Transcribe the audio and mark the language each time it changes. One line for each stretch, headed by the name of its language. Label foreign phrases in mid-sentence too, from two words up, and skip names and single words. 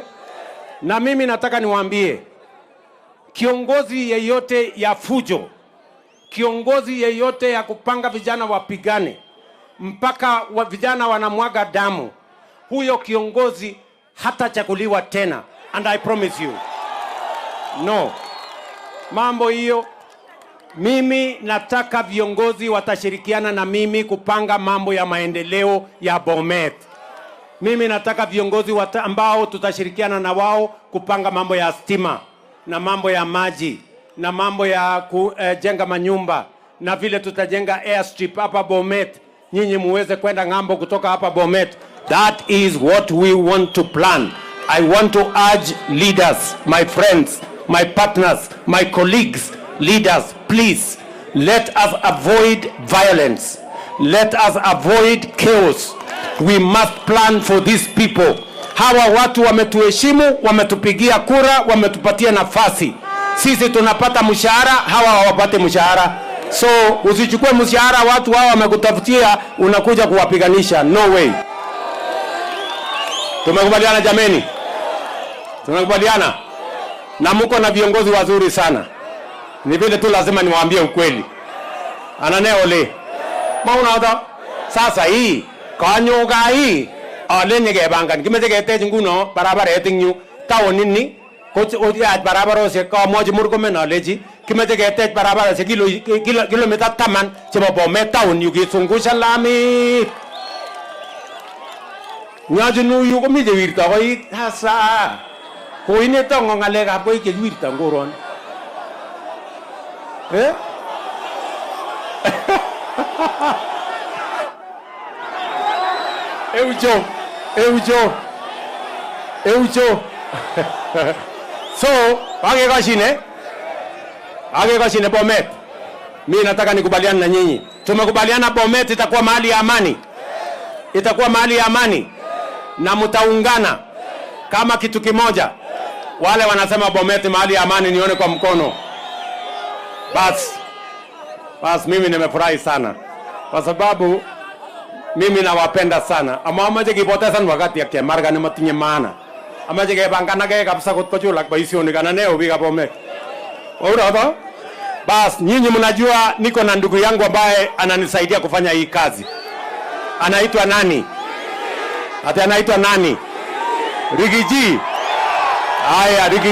Swahili: Na mimi nataka niwaambie, kiongozi yeyote ya fujo, kiongozi yeyote ya kupanga vijana wapigane, mpaka vijana wanamwaga damu, huyo kiongozi hatachaguliwa tena.
English: And I promise you. No.
Swahili: Mambo hiyo, mimi nataka viongozi watashirikiana na mimi kupanga mambo ya maendeleo ya Bomet. Mimi nataka viongozi ambao tutashirikiana na wao kupanga mambo ya stima, na mambo ya maji, na mambo ya kujenga manyumba, na vile tutajenga airstrip hapa Bomet. Nyinyi muweze kwenda ngambo kutoka hapa Bomet.
English: That is what we want to plan. I want to urge leaders, my friends, my partners, my colleagues, leaders, please, let us avoid violence. Let us avoid chaos. We must plan for these people.
Swahili: Hawa watu wametuheshimu, wametupigia kura, wametupatia nafasi. Sisi tunapata mshahara, hawa hawapate mshahara. So usichukue mshahara watu hawa wamekutafutia unakuja kuwapiganisha.
English: No way.
Swahili: Tumekubaliana jameni? Tumekubaliana? Na mko na viongozi wazuri sana. Ni vile tu lazima niwaambie ukweli.
Kipsigis: Ananeole. Mauna hata sasa hii kanyoga hii alenye gebangan kimete gete nguno barabara etingyu tawo nini ko ya barabara se ka moji murko mena leji kimete gete barabara se kilomita 10 chebo Bomet Town yu kisungusha lami nyajunu yu ko mi je wirta ko hasa ko ine tongo ngale ka ko ke wirta ngoron Eujo. So, age kashine Bomet.
Swahili: Mimi nataka nikubaliane na nyinyi. Tumekubaliana Bomet itakuwa mahali ya amani. Itakuwa mahali ya amani. Na mtaungana kama kitu kimoja. Wale wanasema Bomet mahali ya amani nione kwa mkono. Bas mimi nimefurahi sana. Kwa sababu mimi nawapenda sana.
Kipsigis: Ama amaje
Swahili: kipoteza wakati yake
Kipsigis: marga ni matinye maana. Amaje kebangana ke kabisa kutkochulak baisioni kana neo biga Bomet. Waura.
Swahili: Bas nyinyi mnajua niko na ndugu yangu ambaye ananisaidia kufanya hii kazi. Anaitwa nani? Anaitwa nani? Rigiji. Haya,